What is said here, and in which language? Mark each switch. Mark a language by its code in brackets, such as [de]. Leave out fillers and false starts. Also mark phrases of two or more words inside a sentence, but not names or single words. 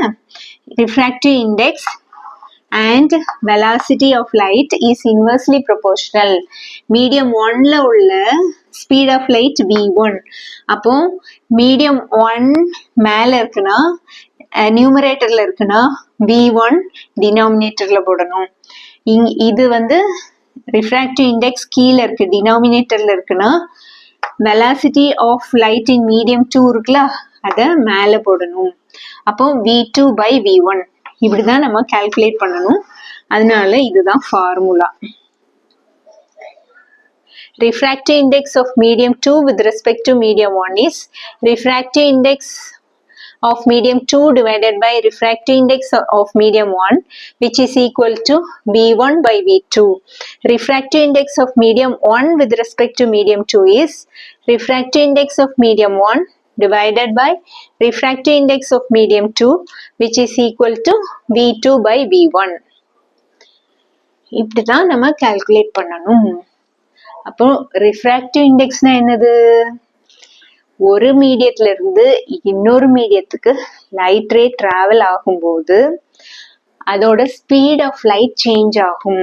[en] refractive index and velocity of light is inversely proportional. medium 1ல உள்ள speed of light v1. [ta] அப்போ medium 1 மேல இருக்குன்னா நியூமரேட்டர்ல இருக்குன்னா v1 டினாமினேட்டர்ல போடணும். இது வந்து [en] refractive index [ta] கீழே இருக்கு, டினாமினேட்டர்ல இருக்குன்னா [en] velocity of light in medium 2 [ta] இருக்குல்ல, அத மேல போடணும். அப்போ [en] v2 by v1 [ta] இப்படிதான் நம்ம கால்குலேட் பண்ணணும். அதனால இதுதான் ஃபார்முலா. [en] refractive index of medium 2 with respect to medium 1 is refractive index of medium 2 divided by refractive index of medium 1, which is equal to V1 by V2. Refractive index of medium 1 with respect to medium 2 is refractive index of medium 1 divided by refractive index of medium 2, which is equal to V2 by V1. [ta] இப்படிதான் நம்ம கால்குலேட் பண்ணணும். அப்போ [en] refractive index [ta] என்னது? ஒரு மீடியத்துல இருந்து இன்னொரு மீடியத்துக்கு [en] light ray travel [ta] ஆகும்போது அதோட [en] speed of light change [ta] ஆகும்.